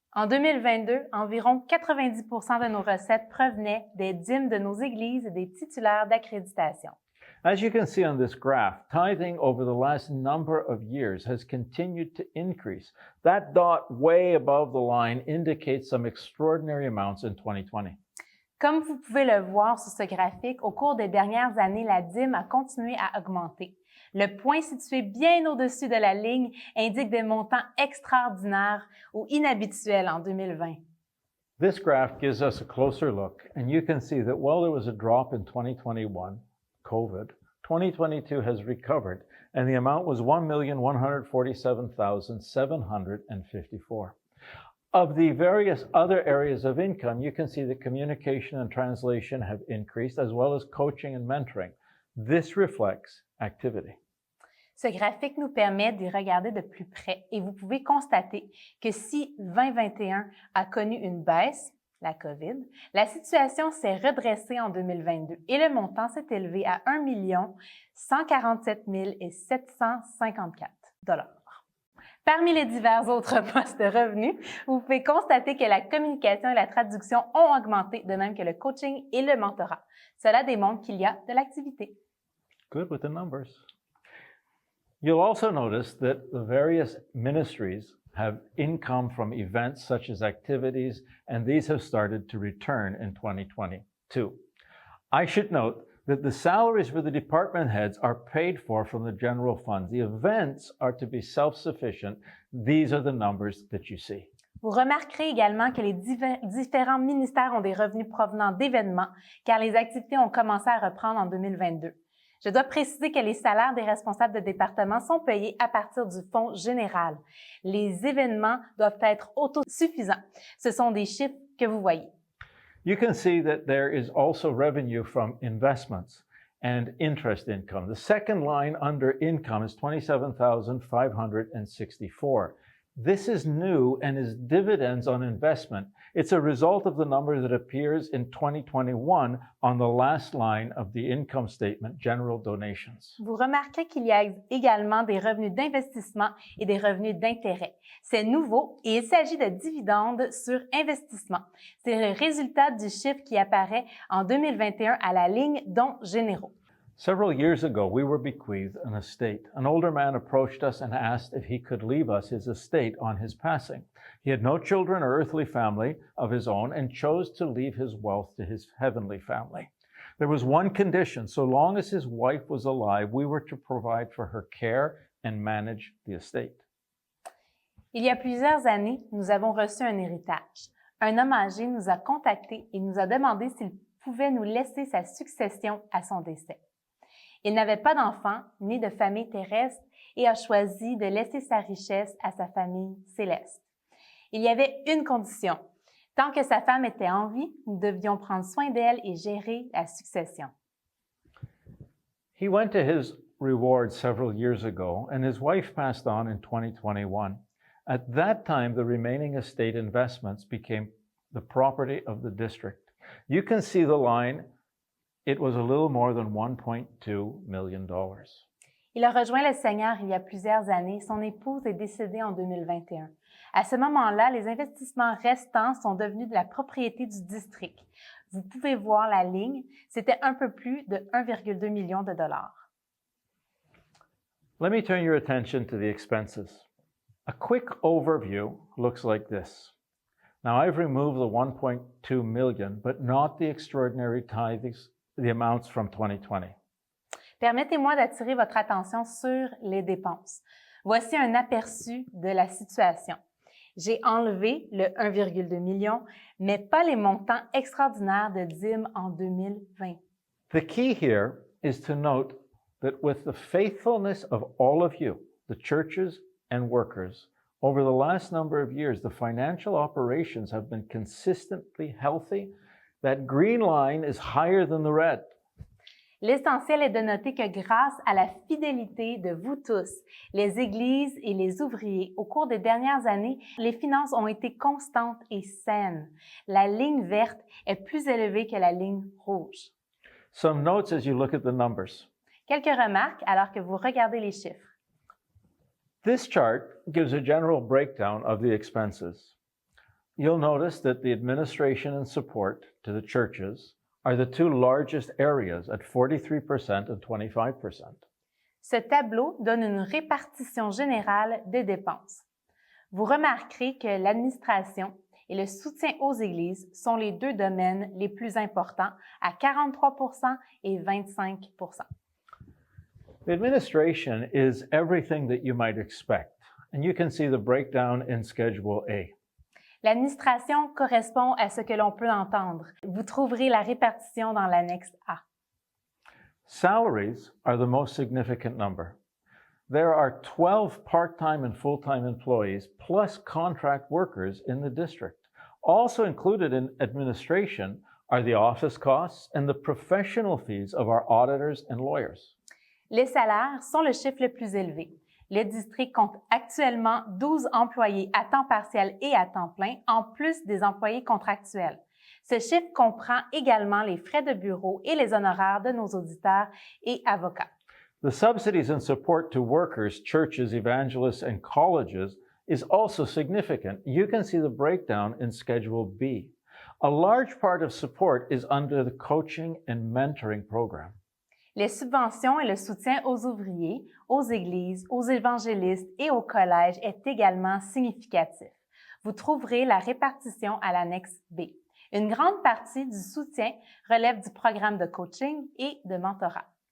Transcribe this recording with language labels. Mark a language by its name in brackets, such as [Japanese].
[French] En 2022, environ 90% de nos recettes provenaient des dîmes de nos églises et des titulaires d'accréditation. [English] As you can see on this graph, tithing over the last number of years has continued to increase. That dot way above the line indicates some extraordinary amounts in 2020. [French] Comme vous pouvez le voir sur ce graphique, au cours des dernières années, la dîme a continué à augmenter. Le point situé bien au-dessus de la ligne indique des montants extraordinaires ou inhabituels en 2020. [English] This graph gives us a closer look, and you can see that while there was a drop in 2021, COVID, 2022 has recovered, and the amount was $1,147,754. Of the various other areas of income, you can see that communication and translation have increased, as well as coaching and mentoring. This reflects activity. [French] Ce graphique nous permet d'y regarder de plus près et vous pouvez constater que si 2021 a connu une baisse, la COVID, la situation s'est redressée en 2022 et le montant s'est élevé à 1 147 754 $. Parmi les divers autres postes de revenus, vous pouvez constater que la communication et la traduction ont augmenté, de même que le coaching et le mentorat. Cela démontre qu'il y a de l'activité. [English] Good with the numbers. You'll also notice that the various ministries have income from events such as activities, and these have started to return in 2022. I should note that the salaries for the department heads are paid for from the general fund. The events are to be self-sufficient. These are the numbers that you see. [French] Vous remarquerez également que les différents ministères ont des revenus provenant d'événements, car les activités ont commencé à reprendre en 2022. Je dois préciser que les salaires des responsables de département sont payés à partir du fonds général. Les événements doivent être autosuffisants. Ce sont des chiffres que vous voyez. [English] You can see that there is also revenue from investments and interest income. The second line under income is $27,564. This is new and is dividends on investment. It's a result of the number that appears in 2021 on the last line of the income statement, general donations. [French] Vous remarquerez qu'il y a également des revenus d'investissement et des revenus d'intérêt. C'est nouveau et il s'agit de dividendes sur investissement. C'est le résultat du chiffre qui apparaît en 2021 à la ligne dons généraux. [English] Several years ago, we were bequeathed an estate. An older man approached us and asked if he could leave us his estate on his passing. He had no children or earthly family of his own and chose to leave his wealth to his heavenly family. There was one condition. So long as his wife was alive, we were to provide for her care and manage the estate. [French] Il y a plusieurs années, nous avons reçu un héritage. Un homme âgé nous a contactés et nous a demandé s'il pouvait nous laisser sa succession à son décès. Il n'avait pas d'enfants ni de famille terrestre et a choisi de laisser sa richesse à sa famille céleste. Il y avait une condition. Tant que sa femme était en vie, nous devions prendre soin d'elle et gérer la succession. [English] He went to his reward several years ago, and his wife passed on in 2021. At that time, the remaining estate investments became the property of the district. You can see the line. It was a little more than $1.2 million. [French] Il a rejoint le Seigneur il y a plusieurs années. Son épouse est décédée en 2021. À ce moment-là, les investissements restants sont devenus de la propriété du district. Vous pouvez voir la ligne, c'était un peu plus de 1,2 million de dollars. [English] Let me turn your attention to the expenses. A quick overview looks like this. Now, I've removed the 1.2 million, but not the extraordinary tithes, the amounts from 2020. [French] Permettez-moi d'attirer votre attention sur les dépenses. Voici un aperçu de la situation. J'ai enlevé le 1,2 million, mais pas les montants extraordinaires de dîmes en 2020. [English] The key here is to note that with the faithfulness of all of you, the churches and workers, over the last number of years, the financial operations have been consistently healthy. That green line is higher than the red. [French] L'essentiel est de noter que grâce à la fidélité de vous tous, les églises et les ouvriers, au cours des dernières années, les finances ont été constantes et saines. La ligne verte est plus élevée que la ligne rouge. [English] Some notes as you look at the numbers. [French] Quelques remarques alors que vous regardez les chiffres. [English] This chart gives a general breakdown of the expenses. You'll notice that the administration and support to the churches are the two largest areas at 43% and 25%. [French] Ce tableau donne une répartition générale des dépenses. Vous remarquerez que l'administration et le soutien aux églises sont les deux domaines les plus importants à 43% et 25%. [English] The administration is everything that you might expect, and you can see the breakdown in Schedule A. [French] L'administration correspond à ce que l'on peut entendre. Vous trouverez la répartition dans l'annexe A. [English] Salaries are the most significant number. There are 12 part-time and full-time employees plus contract workers in the district. Also included in administration are the office costs and the professional fees of our auditors and lawyers. [French] Les salaires sont le chiffre le plus élevé. Le district compte actuellement 12 employés à temps partiel et à temps plein, en plus des employés contractuels. Ce chiffre comprend également les frais de bureau et les honoraires de nos auditeurs et avocats. [English] The subsidies and support to workers, churches, evangelists, and colleges is also significant. You can see the breakdown in Schedule B. A large part of support is under the coaching and mentoring program. [French] Les subventions et le soutien aux ouvriers, aux églises, aux évangélistes et aux collèges est également significatif. Vous trouverez la répartition à l'annexe B. Une grande partie du soutien relève du programme de coaching et de mentorat.